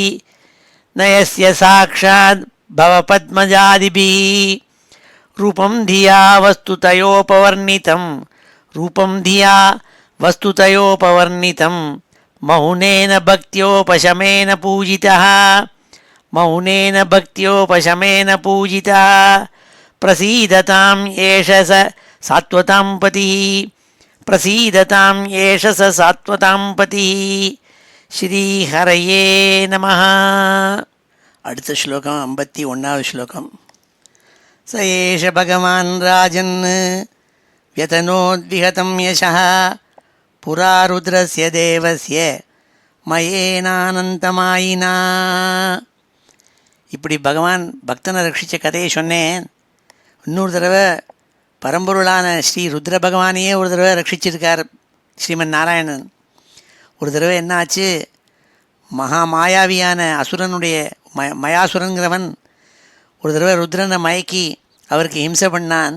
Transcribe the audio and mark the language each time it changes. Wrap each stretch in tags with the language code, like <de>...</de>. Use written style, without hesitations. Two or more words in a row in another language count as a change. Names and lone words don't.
<sa>नयस्य साक्षात् भवपद्मजादिभिः रूपं धिया वस्तुतयोपवर्णितं रूपं धिया वस्तुतयोपवर्णितं मौनेन भक्त्योपशमेन पूजितः मौनेन भक्त्योपशमेन पूजितः प्रसीदताम् एष स सात्वतां पतिः प्रसीदताम् एष स सात्वतां पतिः श्रीहरये नमः.</sa> <ta>அடுத்த ஸ்லோகம் 51வது ஸ்லோகம்.</ta> <sa>स एष भगवान् राजन् व्यतनोद्विहतं यशः पुरा रुद्रस्य देवस्य मयेनानन्तमायिना.</sa> <ta>இப்படி பகவான் பக்தனை ரட்சித்த கதையை சொன்னேன். இன்னொரு தடவை பரம்பொருளான ஸ்ரீ ருத்ர பகவானையே ஒரு தடவை ரட்சிச்சிருக்கார் ஸ்ரீமன் நாராயணன். ஒரு தடவை என்ன ஆச்சு, மகா மாயாவியான அசுரனுடைய மயாசுரங்கிறவன் ஒரு தடவை ருத்ரனை மயக்கி அவருக்கு ஹிம்சை பண்ணான்.</ta>